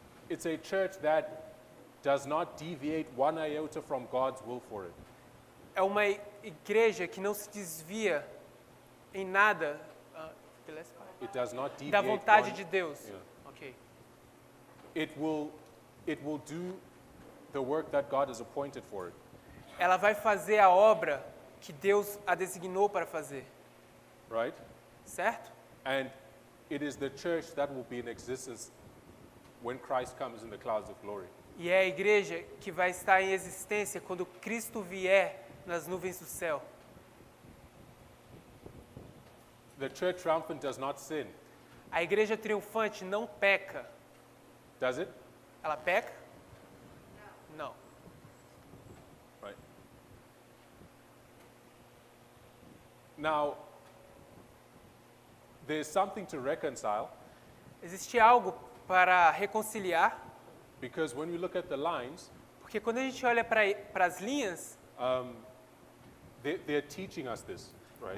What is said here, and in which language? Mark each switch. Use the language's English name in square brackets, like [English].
[English] It's a church that does not deviate one iota from God's will for it. [Portuguese] É uma igreja que não se desvia em nada [English] It does not deviate. [Portuguese] da vontade [English] one- [Portuguese] de Deus. Yeah. Ok. [English] It will do the work that God has appointed for it. [Portuguese] Ela vai fazer a obra que Deus a designou para fazer, [English] Right? [Portuguese] certo? [English] And it is the church that will be in existence when Christ comes in the clouds of glory. [Portuguese] E é a igreja que vai estar em existência quando Cristo vier nas nuvens do céu. [English] The church triumphant does not sin, [Portuguese] A igreja triunfante não peca. [English] does it? [Portuguese] Ela peca? Não. [English] Right. Now, there's something to reconcile [Portuguese] Existe algo para reconciliar, [English] because when we look at the lines, [Portuguese] porque quando a gente olha para as linhas, [English] they're teaching us this, right?